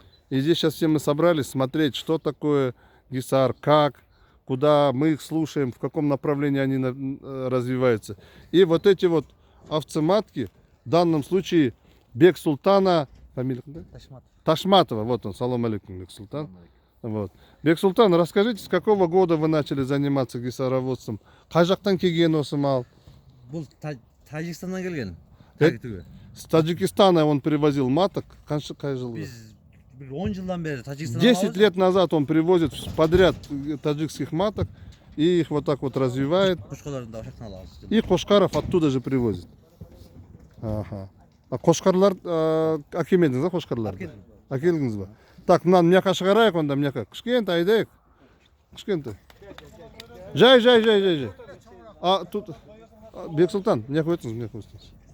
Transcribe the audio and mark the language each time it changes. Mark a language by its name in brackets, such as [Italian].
[Russian] И здесь сейчас все мы собрались смотреть, что такое гисар, как, куда мы их слушаем, в каком направлении они развиваются. И вот эти вот овцематки, в данном случае Бексултана, фамилия Ташматова, вот он, салам алейкум, Бексултан. Вот. Бексултан, расскажите, с какого года вы начали заниматься гисароводством? [Kazakh] Қай жақтан келген осы мал? Бұл Тажикстаннан келген. [Russian] С Таджикистана он привозил маток. [Kazakh] Қай жыл? Біз 10 жылдан бері Таджикстаннан [Russian] 10 лет назад он привозит подряд таджикских маток и их вот так вот развивает. И Кошкаров оттуда же привозит. Ага. [Kazakh] А Кошкарлар әкелмедіңіз ба Кошкарларды? Әкелдіңіз ба? Так, мынаны мына жаққа шығарайық онда, мына жаққа. Кішкентай айдайық. Кішкентай. Жай. [Russian] А тут [Kazakh] Бексултан, мына жаққа өтіңіз, мына жаққа өтіңіз.